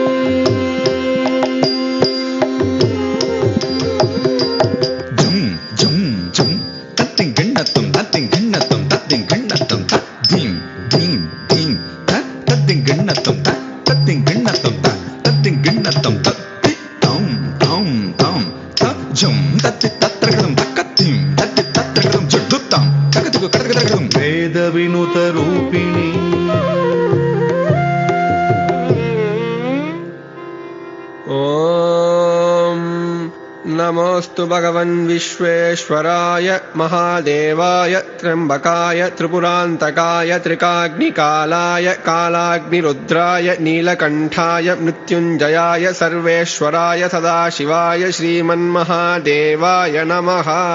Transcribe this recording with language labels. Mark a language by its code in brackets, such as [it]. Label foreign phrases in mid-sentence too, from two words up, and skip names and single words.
[sa] జం జం జం తత్తిం గణతం తత్తిం గణతం తత్తిం గణతం తత్తిం ధిం ధిం తత్తిం గణతం తత్తిం గణతం తత్తిం గణతం తత్తి తం తం తం తజ్జం తత్తి తత్రగడం తక్కత్తిం తత్తి తత్రగడం జడుత్తం తగదుకు కడగదగడం వేద వినుత రూపిణి ॐ नमोऽस्तु भगवन् विश्वेश्वराय महादेवाय त्र्यम्बकाय त्रिपुरान्तकाय त्रिकाग्निकालाय कालाग्निरुद्राय नीलकण्ठाय मृत्युञ्जयाय सर्वेश्वराय सदाशिवाय श्रीमन्महादेवाय नमः